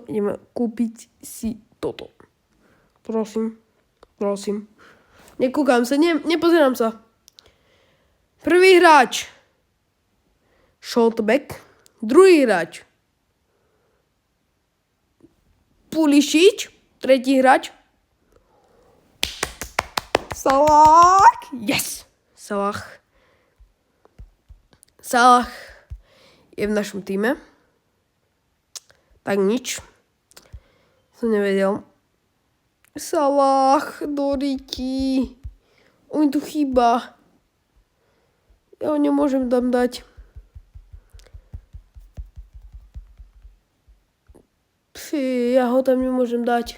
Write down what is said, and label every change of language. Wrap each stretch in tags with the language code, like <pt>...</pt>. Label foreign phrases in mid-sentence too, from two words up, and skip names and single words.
<sk>Ideme kúpiť si toto. Prosím. Nekúkam sa, nepozerám sa. Prvý hráč. Shotback. Druhý hráč. Pulisic. Tretí hráč. Salah. Yes. Salah je v našom týme. Tak nič. Som nevedel. Salah, Doriti. On tu chýba. Ja ho nemôžem tam dať. Ja ho tam nemôžem dať.</sk>